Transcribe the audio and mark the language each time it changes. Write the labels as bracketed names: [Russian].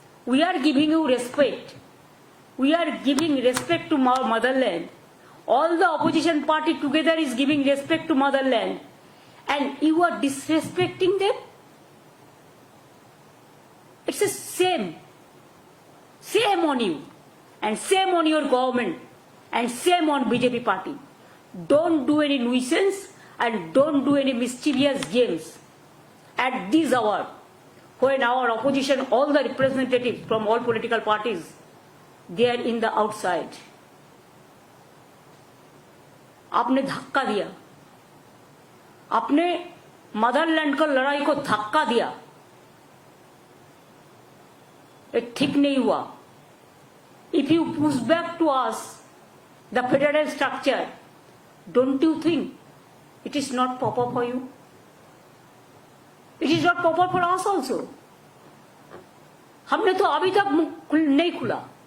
[English] We are giving you respect, we are giving respect to motherland. All the opposition party together is giving respect to motherland, and you are disrespecting them. It's a shame on you and shame on your government and same on BJP party. Don't do any nuisance and don't do any mischievous games at this hour when our opposition, all the representatives from all political parties, they are in the outside. [Hindi] आपने धक्का दिया, आपने Motherland को लड़ाई को धक्का दिया, ये ठीक नहीं हुआ. [English] If you push back to us the federal structure, don't you think it is not proper for you? It is not proper for us also. [Hindi] हमने तो अभी तक मुंह नहीं खुला.